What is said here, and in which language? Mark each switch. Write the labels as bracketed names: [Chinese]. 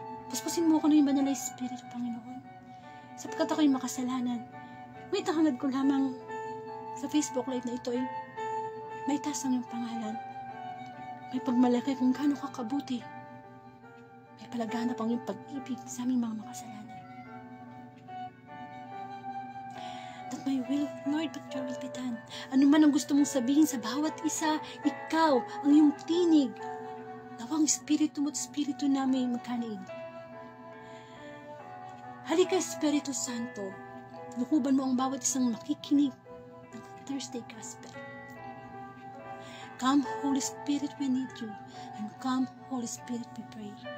[Filipino] Puspusin mo ako ng banal na Espiritu, Panginoon. Sapagkat ako'y makasalanan. May hangad ko lamang sa Facebook Live na ito ay may taas ang iyong pangalan. May pagmalaki kung gaano ka kabuti. May palaganap ang iyong pag-ibig sa aming mga makasalanan. [English] That my will, Lord, but your will be done. [Filipino] Ano man ang gusto mong sabihin sa bawat isa, ikaw, ang iyong tinig. Nawang Espiritu mo't Espiritu namin magkanaig. Halika, Espiritu Santo. Lukuban mo ang bawat isang makikinig ng Thursday Gospel. [English] Come, Holy Spirit, we need you. And come, Holy Spirit, we pray.